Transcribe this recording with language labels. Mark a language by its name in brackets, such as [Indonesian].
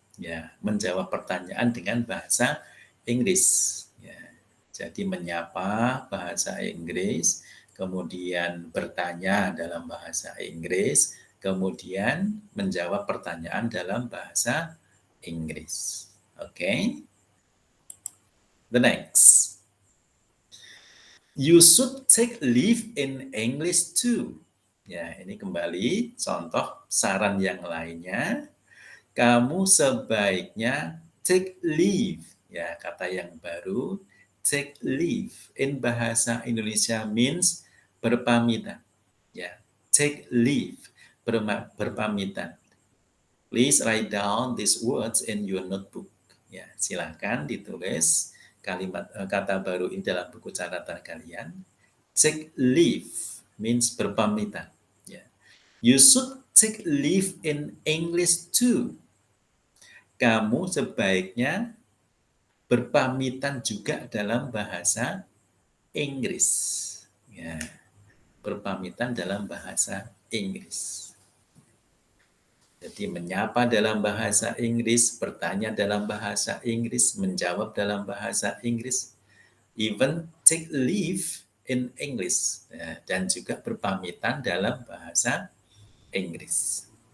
[Indonesian] Ya, menjawab pertanyaan dengan bahasa Inggris. Ya, jadi menyapa bahasa Inggris, kemudian bertanya dalam bahasa Inggris, kemudian menjawab pertanyaan dalam bahasa Inggris. [English] Oke. Okay? The next. You should take leave in English too. [Indonesian] Ya, ini kembali contoh saran yang lainnya. Kamu sebaiknya take leave. Ya, kata yang baru, take leave. [English] In bahasa Indonesia means berpamitan. [Indonesian] Ya, take leave, berpamitan. [English] Please write down these words in your notebook. [Indonesian] Ya, silakan ditulis kalimat kata baru ini dalam buku catatan kalian. [English] Take leave means berpamitan. Ya. You should take leave in English too. [Indonesian] Kamu sebaiknya berpamitan juga dalam bahasa Inggris. Ya, berpamitan dalam bahasa Inggris. Jadi menyapa dalam bahasa Inggris, bertanya dalam bahasa Inggris, menjawab dalam bahasa Inggris, [English] even take leave in English, [Indonesian] ya, dan juga berpamitan dalam bahasa Inggris.